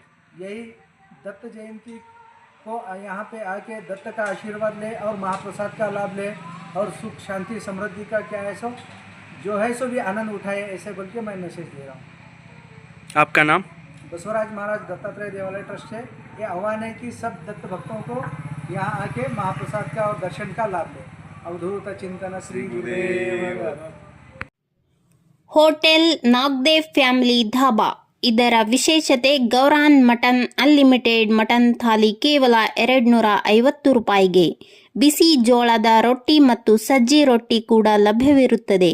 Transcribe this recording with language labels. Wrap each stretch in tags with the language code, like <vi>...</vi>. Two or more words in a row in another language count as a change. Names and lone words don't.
<hi>यही दत्त जयंती को यहाँ पे आके दत्त का आशीर्वाद ले और महाप्रसाद का लाभ ले और सुख शांति समृद्धि का क्या है सो जो है सो भी आनंद उठाए, ऐसे बोल के मैं मैसेज दे रहा हूँ. आपका नाम? बसवराज महाराज दत्तात्रेय देवालय ट्रस्ट है. ये आह्वान है कि सब दत्त भक्तों को यहाँ आके महाप्रसाद का और दर्शन का लाभ ले. अवधूत चिंतन श्री गुरुदेव.</hi> <kn>ಹೋಟೆಲ್ ನಾಗ್ದೇವ್ ಫ್ಯಾಮಿಲಿ ಧಾಬಾ. ಇದರ ವಿಶೇಷತೆ ಗೌರಾನ್ ಮಟನ್</kn> <en>unlimited mutton</en> <kn>ಥಾಲಿ ಕೇವಲ 250 ರೂಪಾಯಿಗೆ. ಬಿಸಿ ಜೋಳದ ರೊಟ್ಟಿ ಮತ್ತು ಸಜ್ಜಿ ರೊಟ್ಟಿ ಕೂಡ ಲಭ್ಯವಿರುತ್ತದೆ.</kn>